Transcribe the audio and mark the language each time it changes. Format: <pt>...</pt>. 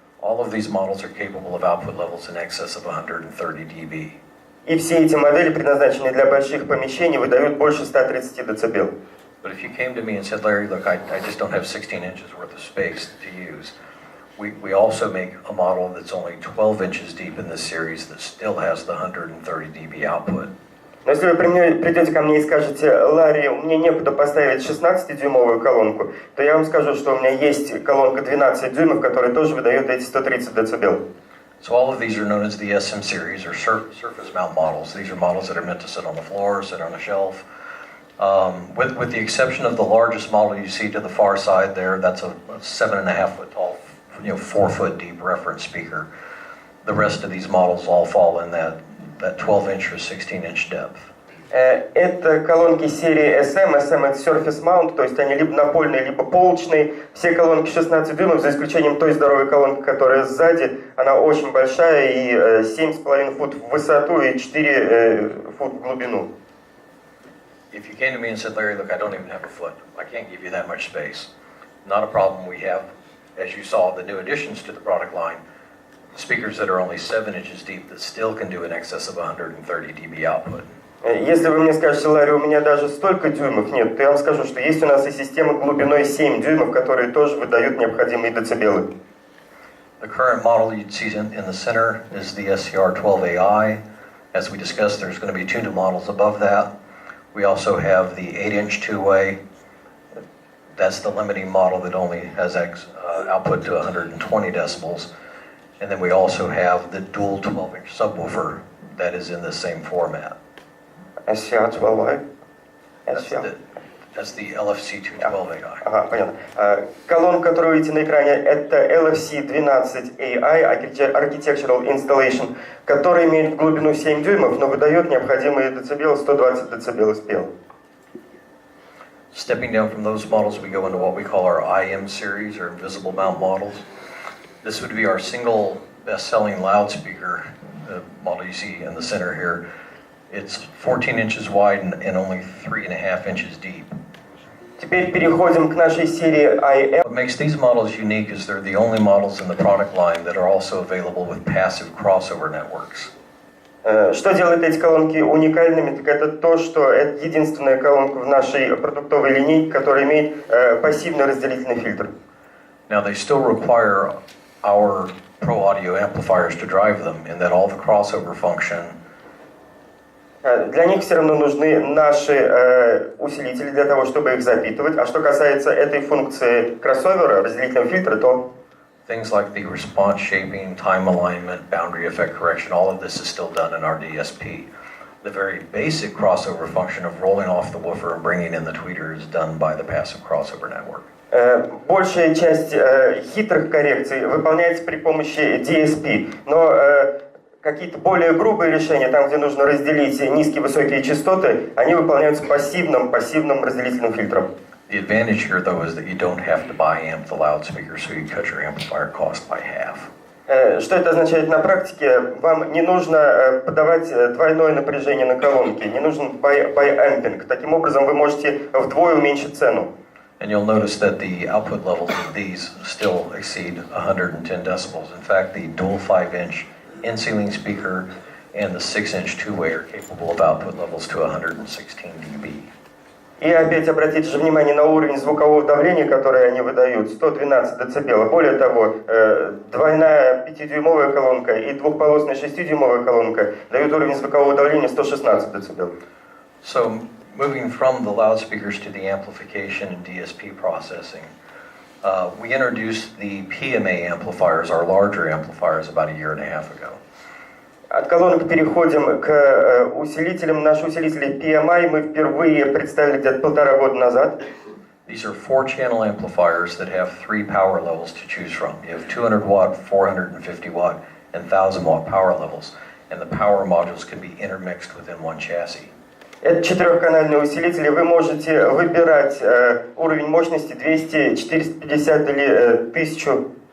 <en>All of these models are capable of output levels in excess of 130 dB.</en> <ru>И все эти модели, предназначенные для больших помещений, выдают больше 130 дБ.</ru> <en>But if you came to me and said, Larry, look, I just don't have 16 inches worth of space to use, we also make a model that's only 12 inches deep in this series that still has the 130 dB output.</en> <ru>Но если вы придете ко мне и скажете, Ларри, мне некуда поставить 16-дюймовую колонку, то я вам скажу, что у меня есть колонка 12 дюймов, которая тоже выдает эти 130 дБ.</ru> <en>So all of these are known as the SM series, or surface mount models. These are models that are meant to sit on the floor, sit on a shelf. With the exception of the largest model you see to the far side there, that's a 7.5 foot tall, 4 foot deep reference speaker. The rest of these models all fall in that 12-inch or 16-inch depth.</en> <ru>Это колонки серии SM. SM это Surface Mount, то есть они либо напольные, либо полочные. Все колонки 16 дюймов, за исключением той здоровой колонки, которая сзади. Она очень большая и 7,5 фут в высоту и 4 фут в глубину.</ru> <en>If you came to me and said, Larry, look, I don't even have a foot. I can't give you that much space. Not a problem. We have, as you saw, the new additions to the product line, speakers that are only 7 inches deep that still can do in excess of 130 dB output.</en> <ru>Если вы мне скажете, Ларри, у меня даже столько дюймов нет, то я вам скажу, что есть у нас и системы глубиной 7 дюймов, которые тоже выдают необходимые децибелы.</ru> <en>The current model you'd see in the center is the SCR12AI. As we discussed, there's going to be 2 new models above that. We also have the 8-inch two-way. That's the limiting model that only has output to 120 decibels. And then we also have the dual 12-inch subwoofer that is in the same format. SCR12i? That's the LFC212AI.</en> <ru>Ага, понятно. Колонка, которую вы видите на экране, это LFC12AI, Architectural Installation, который имеет глубину 7 дюймов, но выдает необходимые децибелы 120 дБ спел.</ru> <en>Stepping down from those models, we go into what we call our IM series, or invisible mount models. This would be our single best-selling loudspeaker, the model you see in the center here. It's 14 inches wide and only 3.5 inches deep.</en> <ru>Теперь переходим к нашей серии IM.</ru> <en>What makes these models unique is they're the only models in the product line that are also available with passive crossover networks.</en> <ru>Что делает эти колонки уникальными, так это то, что это единственная колонка в нашей продуктовой линейке, которая имеет пассивный разделительный фильтр.</ru> <en>Now they still require our Pro Audio amplifiers to drive them, and that all the crossover function.</en> <ru>Для них все равно нужны наши усилители для того, чтобы их запитывать. А что касается этой функции кроссовера, разделительного фильтра, то</ru> <en>Things like the response shaping, time alignment, boundary effect correction, all of this is still done in our DSP. The very basic crossover function of rolling off the woofer and bringing in the tweeter is done by the passive crossover network.</en> <ru>Большая часть хитрых коррекций выполняется при помощи DSP, но какие-то более грубые решения, там, где нужно разделить низкие и высокие частоты, они выполняются пассивным разделительным фильтром.</ru> <en>The advantage here, though, is that you don't have to buy amp the loudspeaker, so you cut your amplifier cost by half.</en> <ru>Что это означает на практике? Вам не нужно подавать двойное напряжение на колонки, не нужен buy-amping. Таким образом, вы можете вдвое уменьшить цену.</ru> <en>And you'll notice that the output levels of these still exceed 110 decibels. In fact, the dual 5-inch in-ceiling speaker and the 6-inch two-way are capable of output levels to 116 dB.</en> <ru>И опять обратите же внимание на уровень звукового давления, которое они выдают, 112 дБ. Более того, двойная 5-дюймовая колонка и двухполосная 6-дюймовая колонка дают уровень звукового давления 116 дБ.</ru> <en>So, moving from the loudspeakers to the amplification and DSP processing, we introduced the PMA amplifiers, our larger amplifiers, about a year and a half ago.</en> <ru>От колонок переходим к усилителям. Наши усилители PMI мы впервые представили где-то 1,5 года назад.</ru> <en>These are 4-channel amplifiers that have 3 power levels to choose from. You have 200 watt, 450 watt, and 1000 watt power levels, and the power modules can be intermixed within one chassis.</en> <ru>Это 4-канальные усилители. Вы можете выбирать уровень мощности 200, 450 или 1000.</ru>